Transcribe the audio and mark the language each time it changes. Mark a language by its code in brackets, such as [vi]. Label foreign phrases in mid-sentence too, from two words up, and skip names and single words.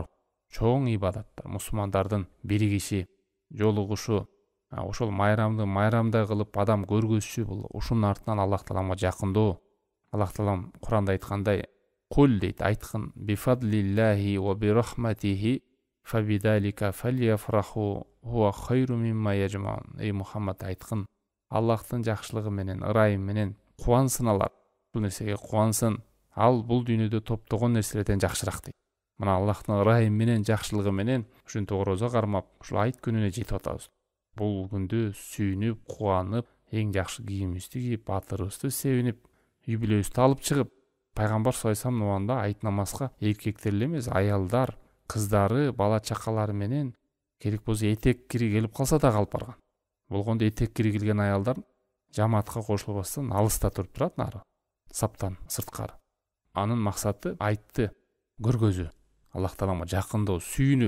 [ky] Чоң ибадаттар, мусулмандардын биригиши, жолугушу, ошол майрамды майрамдай кылып адам көргөзүшү, бул ушунун артынан Аллах тааламга жакындоо. Аллах таалам Куранда айткандай, кул дейт, айткын: [ar] بفضل الله وبرحمته فبذلك فليفرحوا هو خير مما يجمعون. [ky] Эй Мухаммад, айткын: Аллахтын жакшылыгы менен, ырайым менен кубансын алар. Бул нерсеге кубансын. Ал бул дүйнөдө топтогон нерселерден жакшыраак дейт. Мына Аллахтын ырайым менен, жакшылыгы менен ушинтип орозо кармап, ушул айт күнүнө жетип атабыз. Бул күндө сүйүнүп, кубанып, эң жакшы кийимибизди кийип, батырыбызды себинип, юбилейибизди алып чыгып, Пайгамбар [ar] صلى الله عليه وسلم [ky] убагында айт намазга эркектер эле эмес, аялдар, кыздары, бала чакалары менен керек болсо этек кири келип калса да калып барган. Болгондо этек кири келген аялдар жамаатка кошулбастан алыста туруп турат, нары саптан сырткары. Анын максаты айтты көргөзүү, Аллах тааламга жакындоо, сүйүнүү.